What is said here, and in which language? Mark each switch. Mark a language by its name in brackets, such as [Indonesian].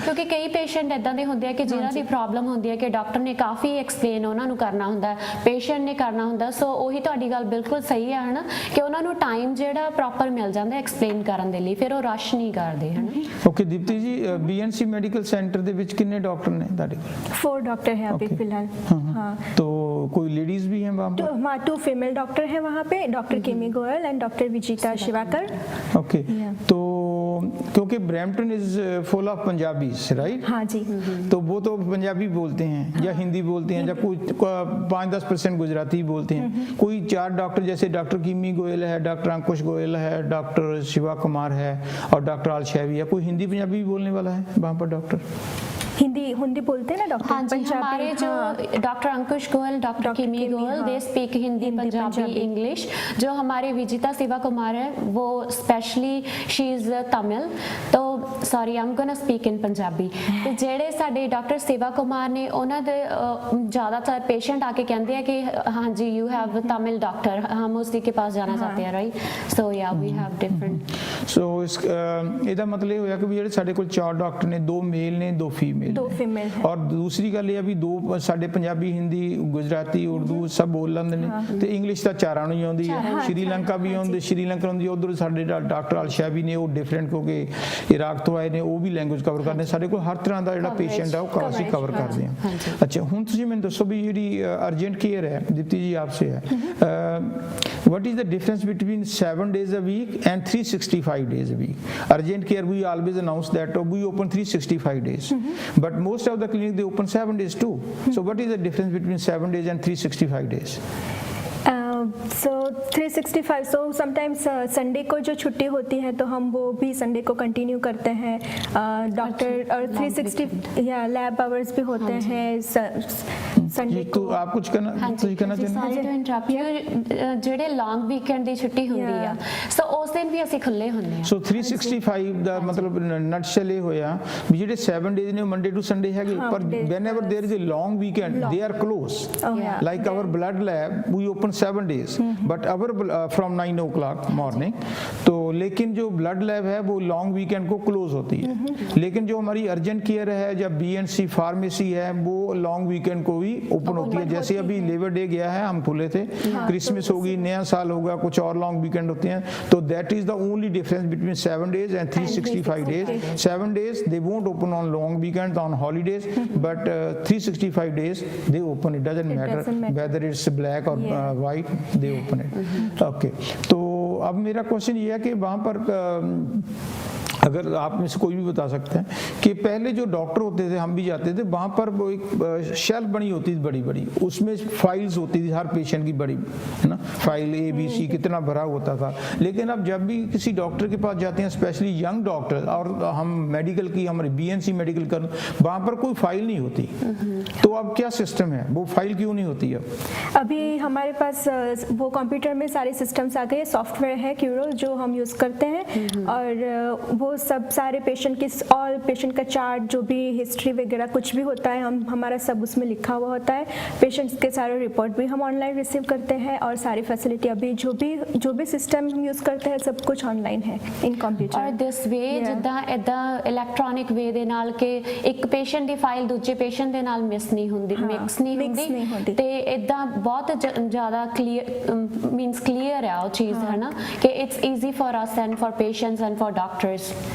[Punjabi] ਕਿਉਂਕਿ ਕਈ ਪੇਸ਼ੈਂਟ ਇਦਾਂ ਦੇ ਹੁੰਦੇ ਆ ਕਿ ਜਿਨ੍ਹਾਂ ਦੀ ਪ੍ਰੋਬਲਮ ਹੁੰਦੀ ਹੈ ਕਿ ਡਾਕਟਰ ਨੇ ਕਾਫੀ ਐਕਸਪਲੇਨ ਉਹਨਾਂ ਨੂੰ ਕਰਨਾ ਹੁੰਦਾ, ਪੇਸ਼ੈਂਟ ਨੇ ਕਰਨਾ ਹੁੰਦਾ। ਸੋ ਉਹੀ ਤੁਹਾਡੀ ਗੱਲ ਬਿਲਕੁਲ ਸਹੀ ਹੈ ਹਨਾ ਕਿ ਉਹਨਾਂ ਨੂੰ ਟਾਈਮ ਜਿਹੜਾ ਪ੍ਰੋਪਰ ਮਿਲ ਜਾਂਦਾ ਐਕਸਪਲੇਨ ਕਰਨ ਦੇ ਲਈ, ਫਿਰ ਉਹ ਰਸ਼ ਨਹੀਂ ਕਰਦੇ ਹਨ। ਓਕੇ ਦੀਪਤੀ ਜੀ, BNC ਮੈਡੀਕਲ सेंटर ਦੇ ਵਿੱਚ ਕਿੰਨੇ ਡਾਕਟਰ ਨੇ ਤੁਹਾਡੇ ਕੋਲ? [Hindi] 4 डॉक्टर हैं अभी फिलहाल। हाँ, तो कोई लेडीज भी हैं वहाँ पर? वहाँ 2 फीमेल डॉक्टर हैं वहाँ पे, डॉक्टर किमी Goyal and doctor Vijita शिवाकर। [English] Okay, तो क्योंकि Brampton is full of Punjabis right? [Hindi] हाँ जी। तो वो तो पंजाबी बोलते हैं या हिंदी बोलते हैं या कोई 5-10% गुजराती बोलते हैं। कोई 4 डॉक्टर जैसे डॉक्टर किमी गोयल है, डॉक्टर अंकुश गोयल है, डॉक्टर शिवा कुमार है और डॉक्टर आलशैवी है, कोई हिंदी पंजाबी बोलने वाला है वहाँ पर डॉक्टर? हिंदी बोलते हैं ना डॉक्टर? हाँ जी, हमारे जो डॉक्टर अंकुश गोयल, डॉक्टर किमी Goyal, [English] They speak Hindi, Punjabi, English. [Hindi] जो हमारे विजिता शिवा कुमार है वो स्पेशली [English] she is Tamil, [Hindi] तो [English] Sorry I am gonna speak in Punjabi. [Hindi] तो [Punjabi] ਜਿਹੜੇ ਸਾਡੇ ਡਾਕਟਰ [Hindi] शिवा कुमार ने ਉਹਨਾਂ ਦੇ ज़्यादातर पेशेंट आके कहते हैं कि हाँ जी [English] you have Tamil doctor, [Hindi] हम उसी के पास जाना चाहते हैं राइट। [English] So yeah we have different. [Punjabi] सो ਇਹਦਾ ਮਤਲਬ ਇਹ ਹੋਇਆ ਕਿ ਵੀ ਜਿਹੜੇ ਸਾਡੇ ਕੋਲ 4 ਡਾਕਟਰ ਨੇ, 2 ਮੇਲ ਨੇ 2 ਫੀਮੇਲ, [Hindi] 2 फीमेल। [Punjabi] ਔਰ ਦੂਸਰੀ ਗੱਲ ਇਹ ਆ ਵੀ 2 ਸਾਡੇ ਪੰਜਾਬੀ, ਹਿੰਦੀ, ਗੁਜਰਾਤੀ, ਉਰਦੂ ਸਭ ਬੋਲ ਲੈਂਦੇ ਨੇ ਤੇ ਇੰਗਲਿਸ਼ ਤਾਂ ਚਾਰਾਂ ਨੂੰ ਹੀ ਆਉਂਦੀ ਹੈ। ਸ਼੍ਰੀਲੰਕਾ ਵੀ ਆਉਂਦੇ, ਸ਼੍ਰੀਲੰਕਾ ਆਉਂਦੀ, ਉਧਰ ਸਾਡੇ ਡਾਕਟਰ ਅਲਸ਼ੈਬੀ ਨੇ ਉਹ ਡਿਫਰੈਂਟ ਕਿਉਂਕਿ ਇਰਾਕ ਤੋਂ ਆਏ ਨੇ, ਉਹ ਵੀ ਲੈਂਗੁਏਜ ਕਵਰ ਕਰਦੇ। ਸਾਡੇ ਕੋਲ ਹਰ ਤਰ੍ਹਾਂ ਦਾ ਜਿਹੜਾ ਪੇਸ਼ੈਂਟ ਆ ਉਹ ਅਸੀਂ ਕਵਰ ਕਰਦੇ ਹਾਂ। ਅੱਛਾ, ਹੁਣ ਤੁਸੀਂ ਮੈਨੂੰ ਦੱਸੋ ਵੀ ਜਿਹੜੀ ਅਰਜੈਂਟ ਕੇਅਰ ਹੈ, ਦੀਪਤੀ ਜੀ ਆਪਸੇ ਹੈ, [English] what is the difference between 7 days a week and 365 days a week? Urgent care we always announce that we open 365 days, but most of the clinic they open 7 days too. So what is the difference between 7 days and 365 days? [Hindi] So 365, so sometimes Sunday को जो छुट्टी होती है तो हम वो भी Sunday को कंटिन्यू करते हैं डॉक्टर, और 360 या लैब आवर्स भी होते हैं संडे तो को। आप कुछ कहना चाहते [Punjabi] sorry to interrupt you, ਜਿਹੜੇ ਲੌਂਗ ਵੀਕਐਂਡ ਦੀ ਛੁੱਟੀ ਹੁੰਦੀ ਆ ਸੋ ਉਸ ਦਿਨ ਵੀ ਅਸੀਂ ਖੁੱਲੇ ਹੁੰਦੇ ਆ। ਸੋ 365 ਦਾ ਮਤਲਬ ਨਟਸ਼ੈਲ ਇਹ ਹੋਇਆ ਵੀ ਜਿਹੜੇ 7 ਡੇਜ਼ ਨੇ ਮੰਡੇ ਟੂ ਸੰਡੇ ਹੈਗੇ, ਪਰ [English] whenever there is a long weekend they are closed, like our blood lab we open 7 days but our from 9 o'clock morning, [Hindi] तो लेकिन जो ब्लड लैब है वो लॉन्ग वीकेंड को क्लोज होती है। लेकिन जो हमारी अर्जेंट केयर है या BNC फार्मेसी है वो लॉन्ग वीकेंड को भी ओपन होती है। जैसे अभी लेबर डे गया है हम खुले थे, क्रिसमस होगी, नया साल होगा, कुछ और लॉन्ग वीकेंड होते हैं, तो [English] That is the only difference between 7 days and 365 days। 7 days they won't open on long weekends, on holidays, but 365 days they open, it doesn't matter whether it's black or white, they open it। [Hindi] Okay, तो अब मेरा question ये है कि वहाँ पर अगर आप में से कोई भी बता सकते हैं कि पहले जो डॉक्टर होते थे, हम भी जाते थे वहाँ पर, वो एक शेल्फ बनी होती थी बड़ी बड़ी, उसमें फाइल्स होती थी हर पेशेंट की बड़ी, है ना, फाइल ABC कितना भरा होता था। लेकिन अब जब भी किसी डॉक्टर के पास जाते हैं, स्पेशली यंग डॉक्टर, और हम मेडिकल की हमारी BNC मेडिकल कर, वहाँ पर कोई फाइल नहीं होती, तो अब क्या सिस्टम है, वो फाइल क्यों नहीं होती? अब अभी हमारे पास वो कंप्यूटर में सारे सिस्टम्स आ गए, सॉफ्टवेयर है क्यूरो जो हम यूज़ करते हैं, और वो सब सारे पेशेंट की ऑल पेशेंट का चार्ट, जो भी हिस्ट्री वगैरह कुछ भी होता है, हमारा सब उसमें लिखा हुआ होता है। पेशेंट्स के सारे रिपोर्ट भी हम ऑनलाइन रिसीव करते हैं, और सारी फैसिलिटी अभी जो भी सिस्टम हम यूज़ करते हैं सब कुछ ऑनलाइन है इन कंप्यूटर। [Punjabi] ਔਰ ਦਿਸ ਵੇ ਜਿੱਦਾਂ ਇਦਾਂ ਇਲੈਕਟ੍ਰੋਨਿਕ ਵੇ ਦੇ ਨਾਲ ਕਿ ਇੱਕ ਪੇਸ਼ੈਂਟ ਦੀ ਫਾਈਲ ਦੂਜੇ ਪੇਸ਼ੈਂਟ ਦੇ ਨਾਲ ਮਿਕਸ ਨਹੀਂ ਹੁੰਦੀ ਤੇ ਇਦਾਂ ਬਹੁਤ ਜ਼ਿਆਦਾ ਕਲੀਅਰ ਮੀਨਸ ਕਲੀਅਰ ਹੈ ਉਹ ਚੀਜ਼, ਹੈ ਨਾ, ਕਿ [English] It's easy for us and for patients and for doctors.